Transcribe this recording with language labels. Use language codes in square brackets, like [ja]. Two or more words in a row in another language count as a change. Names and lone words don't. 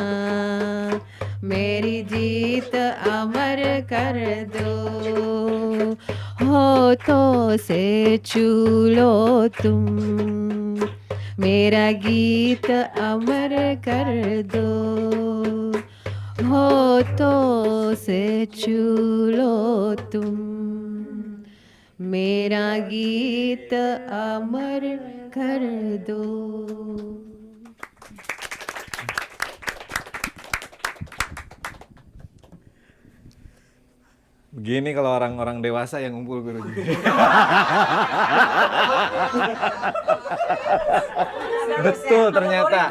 [hi] मेरी जीत अमर कर दो, होठों से छू लो तुम मेरा गीत अमर कर दो, होठों से छू लो तुम मेरा गीत अमर कर दो। [id] Begini kalau orang-orang dewasa yang ngumpul guruji. Betul ternyata.